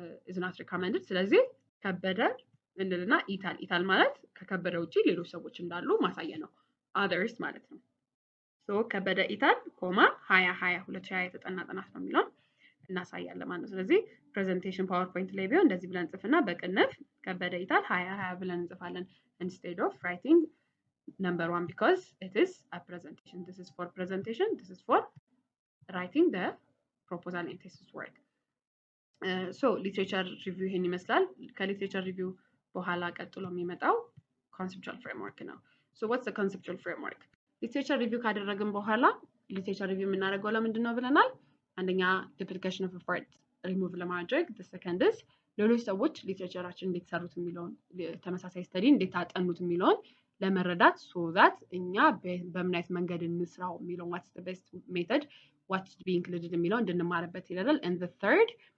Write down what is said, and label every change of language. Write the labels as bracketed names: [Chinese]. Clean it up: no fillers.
[Amharic] is not recommended። ስለዚህ ከበደ እንልና ኢታል ማለት ከከበደ ውጪ ሌሎች ሰዎች እንዳሉ ማሳያ ነው፣ others ማለት ነው። ሶ ከበደ ኢታል ኮማ 2020 የተጠና ጥናት ነው የሚለውን እናሳያለን ማለት ነው። ስለዚህ ፕሬዘንቴሽን ፓወርፖይንት ላይ ቢሆን እንደዚህ ብለን እንጽፍና በቅንፍ ከበደ ኢታል 2020 ብለን እንጽፋለን [English] instead of writing number 1 because it is a presentation. This is for presentation, this is for writing the proposal and thesis work. [Amharic] So literature review ይሄን ይመስላል። ከሊትሬቸር ሪቪው በኋላ ቀጥሎ የሚመጣው conceptual framework ነው። [English] So what's the conceptual framework? [Amharic] literature review ካደረግን በኋላ literature review የምናደርገው ለምንድን ነው ብለናል? አንደኛ duplication of effort remove ለማድረግ፣ the second is ሌሎች ሰዎች ሊትሬቸራችን እንዴት ሰሩት የሚለውን ተመሳሳይ ስተዲ እንዴት አጠኑት የሚለውን ለመረዳት so that እኛ በምን አይነት መንገድ እንስራው የሚለውን [English] what's the best method what should be included [Amharic] የሚለውን እንድንማርበት ይላል። and the third